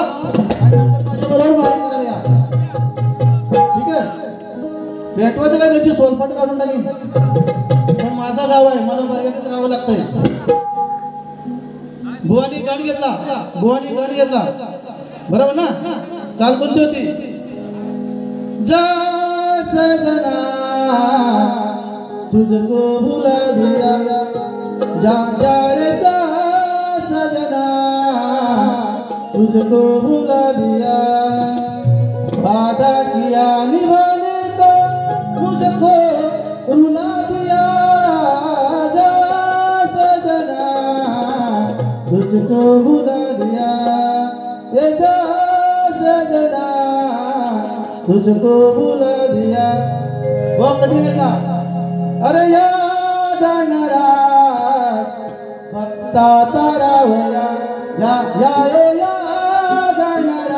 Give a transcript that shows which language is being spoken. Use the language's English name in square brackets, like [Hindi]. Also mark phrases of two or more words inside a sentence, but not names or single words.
[Marathi] माझ्या बरोबर बारीक करायला या. ठीक आहे. पेटवायचं काय, त्याची सोलपाट काढून टाकेन. पण माझा गाव आहे, मला मर्यादित राहावं लागतंय. बुवानी गाण घेतला. बुवानी गाण घेतला बरोबर ना. चाल कोणती होती? [Hindi] जा सजना तुझको भुला दिया, जा जा रे सजना तुझको भुला दिया, वादा किया निभाने का मुझको रुला दिया, जा सजना तुझको भुला दिया, ये जा सजना तुझको भुला दिया. [Marathi] वकडी का अरे याद येणारा फक्त तारावया, या या याद येणारा